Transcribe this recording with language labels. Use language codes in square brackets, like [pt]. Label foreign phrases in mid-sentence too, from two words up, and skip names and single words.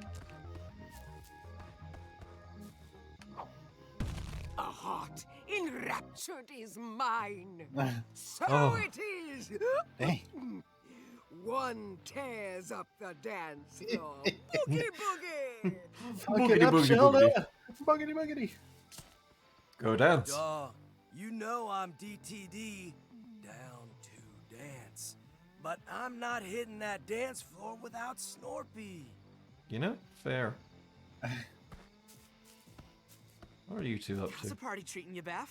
[en] A heart enraptured is mine. So Oh. it is. Dang. One tears up the dance floor. Boogie boogie. Fuck Boogity, it up, boogity, Shelda. Boogity boogity. Go dance. Dog, you know I'm DTD, down to dance. But I'm not hitting that dance floor without Snorpy. You know, fair. What are you two up How's the to? party treating you, Beth?